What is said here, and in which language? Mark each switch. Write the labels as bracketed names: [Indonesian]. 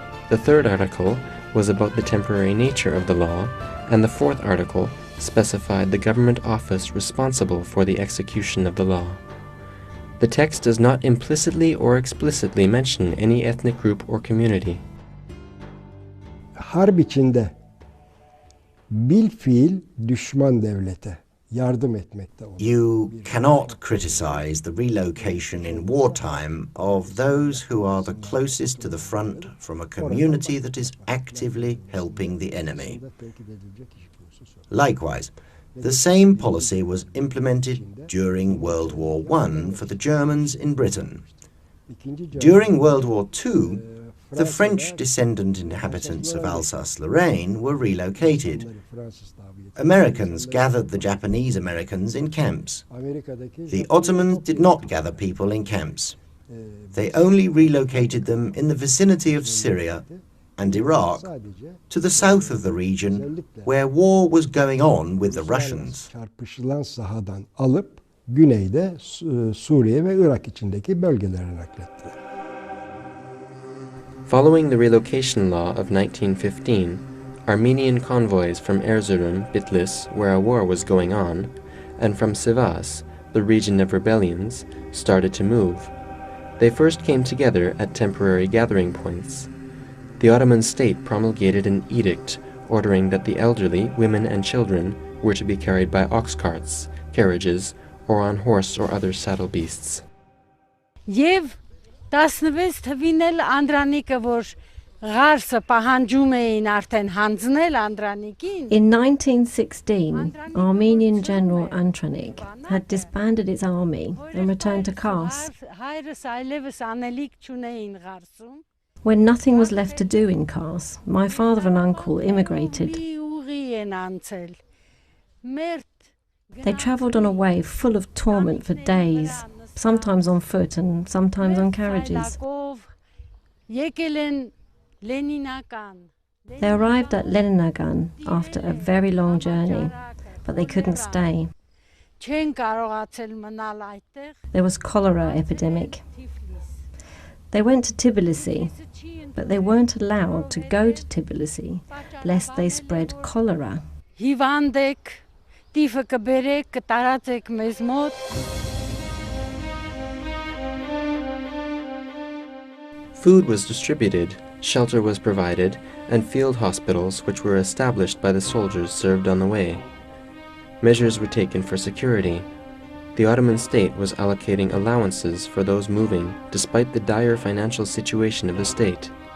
[English] The third article was about the temporary nature of the law, and the fourth article specified the government office responsible for the execution of the law. The text does not implicitly or explicitly mention any ethnic group or community. [Turkish] Harp içinde bilfiil düşman devlete yardım etmekte olur. [English] You cannot criticize the relocation in wartime of those who are the closest to the front from a community that is actively helping the enemy. Likewise, the same policy was implemented during World War I for the Germans in Britain. During World War II, the French descendant inhabitants of Alsace-Lorraine were relocated. Americans gathered the Japanese Americans in camps. The Ottomans did not gather people in camps. They only relocated them in the vicinity of Syria and Iraq to the south of the region where war was going on with the Russians. [Turkish] Çarpışılan sahadan alıp güneyde Suriye ve Irak içindeki bölgelere naklettiler. [English] Following the relocation law of 1915, Armenian convoys from Erzurum, Bitlis, where a war was going on, and from Sivas, the region of rebellions, started to move. They first came together at temporary gathering points. The Ottoman state promulgated an edict ordering that the elderly, women and children were to be carried by ox carts, carriages, or on horse or other saddle beasts. [Armenian] Եվ 16 թվին էլ Անդրանիկը որ ղարսը պահանջում էին արդեն հանձնել Անդրանիկին. [English] In 1916, Armenian General Antranik had disbanded its army and returned to Kars. [Armenian] Հայրս այլևս անելիք չունեին ղարսում. [English] When nothing was left to do in Kars, my father and uncle immigrated. [Armenian] Ուղի են անցել. Մերթ [English] They travelled on a way full of torment for days, sometimes on foot and sometimes on carriages. [Armenian] եկել են Լենինական. [English] They arrived at Leninagan after a very long journey, but they couldn't stay. [Armenian] Չեն կարողացել մնալ այդտեղ. [English] There was cholera epidemic. They went to Tbilisi, but they weren't allowed to go to Tbilisi lest they spread cholera. [Armenian] Հիվանդ եք, տիֆը կբերեք, կտարածեք մեզ մոտ. [English] Food was distributed, shelter was provided, and field hospitals which were established by the soldiers served on the way. Measures were taken for security. The Ottoman state was allocating allowances for those moving despite the dire financial situation of the state.